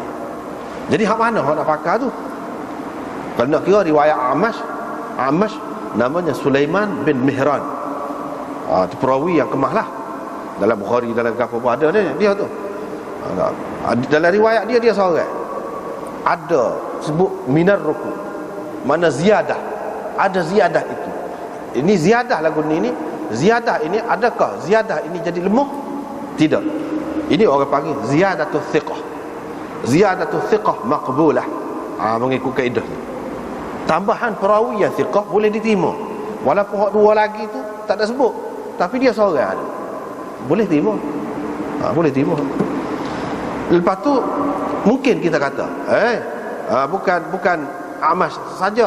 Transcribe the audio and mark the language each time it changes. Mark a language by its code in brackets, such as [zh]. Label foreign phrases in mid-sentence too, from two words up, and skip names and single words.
[ms] Jadi hak mana hak nak pakai tu? Kalau nak kira riwayat A'mash namanya Sulaiman bin Mihran. Tu perawi yang kemah lah. Dalam Bukhari, dalam apa ada dia tu. Dalam riwayat dia seorang. Ada sebut minar ruku, mana ziyadah, ada ziyadah itu. Ini ziyadah lagu ni ziyadah ini, adakah ziyadah ini jadi lemah? Tidak. Ini orang panggil [ar] زيادة الثقة. زيادة الثقة مقبولة. [ms] Mengikut kaedah ni. Tambahan perawi yang thiqah boleh diterima. Walaupun hak dua lagi tu tak ada sebut, tapi dia seorang ada. Boleh terima. Boleh terima. Lepas tu mungkin kita kata bukan A'mash saja.